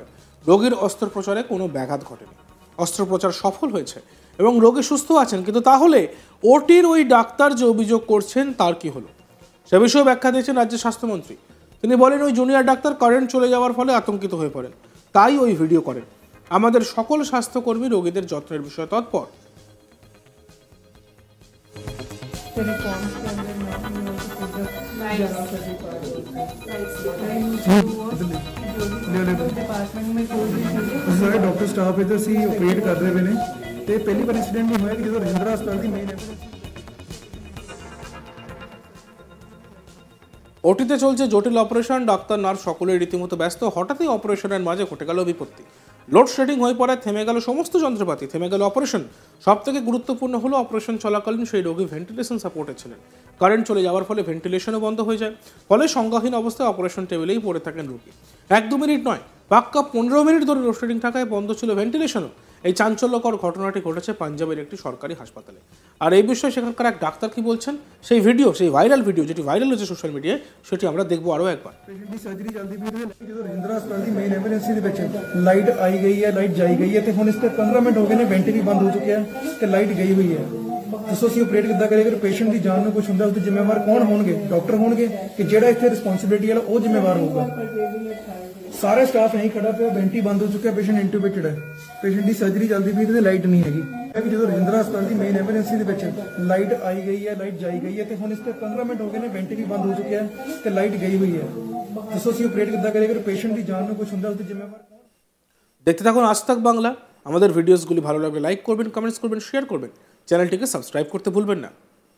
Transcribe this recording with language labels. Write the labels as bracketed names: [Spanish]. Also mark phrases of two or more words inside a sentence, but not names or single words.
[Bangla] রোগীর অস্ত্রোপচারে কোনো ব্যাঘাত ঘটেনি, অস্ত্রোপচার সফল হয়েছে এবং রোগী সুস্থ আছেন। কিন্তু তাহলে ওটির ওই ডাক্তার যে অভিযোগ করছেন তার কি হলো, সে বিষয়ে ব্যাখ্যা দিয়েছেন রাজ্যের স্বাস্থ্যমন্ত্রী। তিনি বলেন, ওই জুনিয়র ডাক্তার কারেন্ট চলে যাওয়ার ফলে আতঙ্কিত হয়ে পড়েন, তাই ওই ভিডিও করেন। আমাদের সকল স্বাস্থ্যকর্মী রোগীদের যত্নের বিষয়ে তৎপর। [Punjabi] ਸਾਰੇ [English] doctor staff [Punjabi] ਇੱਧਰ ਸੀ ਆਪਰੇਟ ਕਰ ਰਹੇ ਨੇ ਤੇ ਪਹਿਲੀ ਵਾਰ ਇਨਸੀਡੈਂਟ ਨਹੀਂ ਹੋਇਆ ਕਿ ਜਦੋਂ ਰਜਿੰਦਰਾ ਹਸਪਤਾਲ ਦੀ ਮੇਨ [Bangla] ওটিতে চলছে জটিল অপারেশন। ডাক্তার, নার্স সকলেই রীতিমতো ব্যস্ত। হঠাৎই অপারেশনের মাঝে ঘটে গেল বিপত্তি। লোডশেডিং হয়ে পড়ায় থেমে গেল সমস্ত যন্ত্রপাতি, থেমে গেল অপারেশন। সব থেকে গুরুত্বপূর্ণ হলো অপারেশন চলাকালীন সেই রোগী [English] ventilation support [Bangla] ছিলেন। কারেন্ট চলে যাওয়ার ফলে ভেন্টিলেশনও বন্ধ হয়ে যায়, ফলে সংজ্ঞাহীন অবস্থায় [English] operation table [Bangla] পড়ে থাকেন রোগী। 1-2 মিনিট নয়, পাক্কা 15 মিনিট ধরে লোডশেডিং থাকায় বন্ধ ছিল ভেন্টিলেশনও। এই চাঞ্চল্যকর ঘটনাটি ঘটেছে পাঞ্জাবের একটি সরকারি হাসপাতালে। আর এই বিষয়ে সেখানকার এক ডাক্তার কি বলছেন, সেই ভিডিও, সেই ভাইরাল ভিডিও যেটি ভাইরাল হয়েছে [English] social media, [Bangla] সেটি আমরা দেখবো আরও একবার। [Punjabi] ਪੇਸ਼ੈਂਟ ਦੀ ਸਰਜਰੀ ਚੱਲਦੀ ਪਈ ਤੇ ਜਦੋਂ ਰਜਿੰਦਰਾ ਹਸਪਤਾਲ ਦੀ [English] main emergency [Punjabi] ਦੇ ਵਿੱਚ ਲਾਈਟ ਆਈ ਗਈ ਹੈ, ਲਾਈਟ ਜਾਈ ਗਈ ਹੈ ਤੇ ਹੁਣ ਇਸ ਤੇ 15 ਮਿੰਟ ਹੋ ਗਏ ਨੇ, ਵੈਂਟੀ ਵੀ ਬੰਦ ਹੋ ਚੁੱਕਿਆ ਤੇ ਲਾਈਟ ਗਈ ਹੋਈ ਹੈ। ਦੱਸੋ ਅਸੀਂ ਆਪਰੇਟ ਕਿੱਦਾਂ ਕਰੀਏ? ਅਗਰ ਪੇਸ਼ੈਂਟ ਦੀ ਜਾਨ ਨੂੰ ਕੁਝ ਹੁੰਦਾ ਉਹਦੇ ਜ਼ਿੰਮੇਵਾਰ ਕੌਣ ਹੋਣਗੇ? ਡਾਕਟਰ ਹੋਣਗੇ ਕਿ ਜਿਹੜਾ ਇੱਥੇ ਰਿਸਪੌਂਸਿਬਿਲਿਟੀ ਵਾਲਾ ਉਹ ਜ਼ਿੰਮੇਵਾਰ ਹੋਊਗਾ? ਸਾਰੇ ਸਟਾਫ ਨਹੀਂ ਖੜਾ ਪਿਆ, ਵੈਂਟੀ ਬੰਦ ਹੋ ਚੁੱਕਿਆ, [English] patient intubated [Punjabi] ਹੈ, ਪੇਸ਼ੈਂਟ ਦੀ ਸਰਜਰੀ ਚੱਲਦੀ ਪਈ ਤੇ ਲਾਈਟ ਨਹੀਂ ਹੈਗੀ। ਕਿ ਜਦੋਂ ਰਜਿੰਦਰਾ ਹਸਪਤਾਲ ਦੀ [English] main emergency [Punjabi] ਦੇ ਵਿੱਚ ਲਾਈਟ ਆਈ ਗਈ ਹੈ, ਲਾਈਟ ਜਾਈ ਗਈ ਹੈ ਤੇ ਹੁਣ ਇਸ ਤੇ 15 ਮਿੰਟ ਹੋ ਗਏ ਨੇ, ਵੈਂਟੀ ਵੀ ਬੰਦ ਹੋ ਚੁੱਕਿਆ ਤੇ ਲਾਈਟ ਗਈ ਹੋਈ ਹੈ। ਦੱਸੋ ਅਸੀਂ ਆਪਰੇਟ ਕਿੱਦਾਂ ਕਰੀਏ? ਅਗਰ ਪੇਸ਼ੈਂਟ ਦੀ ਜਾਨ ਨੂੰ ਕੁਝ ਹੁੰਦਾ ਉਹਦੇ ਜ਼ਿੰਮੇਵਾਰ। [Bangla] দেখতে থাকুন আজ তাক বাংলা। আমাদের ভিডিওসগুলি ভালো লাগলে লাইক করবেন, কমেন্টস করবেন, শেয়ার করবেন, চ্যানেলটিকে সাবস্ক্রাইব করতে ভুলবেন না।